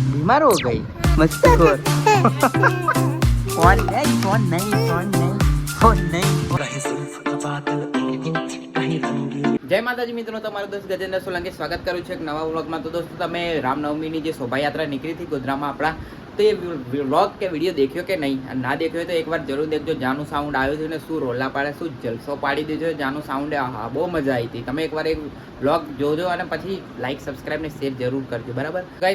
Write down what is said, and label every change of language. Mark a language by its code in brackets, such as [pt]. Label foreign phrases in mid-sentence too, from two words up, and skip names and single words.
[hi] बीमार हो गई मस्ती खोर फोन नहीं जय माताजी मित्रों, [gu] તમારું દોસ્ત ગજેન્દ્ર સોલંકી સ્વાગત કરું છું એક નવા વ્લોગમાં। તો દોસ્તો, તમે રામનવમીની જે શોભાયાત્રા નીકળી હતી ગોધરામાં આપણા, તો એ વ્લોગ કે વિડીયો દેખ્યો કે નહીં? ના દેખ્યો તો એકવાર જરૂર દેખજો। જાનું સાઉન્ડ આવ્યું હતું ને શું રોલા પાડે, શું જલસો પાડી દીધો જાનું સાઉન્ડે। હા, બહુ મજા આવી હતી। તમે એકવાર એક વ્લોગ જોજો અને પછી [en] like subscribe [gu] ને શેર જરૂર કરજો, બરાબર ગાઈસ।